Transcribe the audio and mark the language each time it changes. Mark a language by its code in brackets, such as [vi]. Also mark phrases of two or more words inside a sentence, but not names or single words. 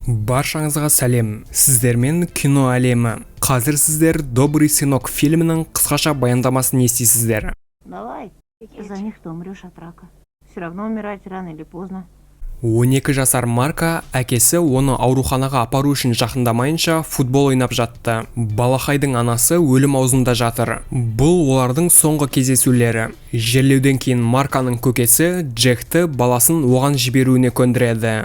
[kk] Баршаңызға сәлем, сіздермен кино әлемі. Қазір сіздер «Добрый сынок» фильмінің қысқаша баяндамасын естисіздер. [ru] Давай, за них ты умрешь от рака. Все равно умирать рано или поздно. [kk] 12 жасар Марка әкесі оны ауруханаға апару үшін жақындамайынша футбол ойнап жатты. Балақайдың анасы өлім аузында жатыр. Бұл олардың соңғы кездесулері. Жерлеуден кейін Марканың көкесі Джекті баласын оған жіберуіне көндіреді.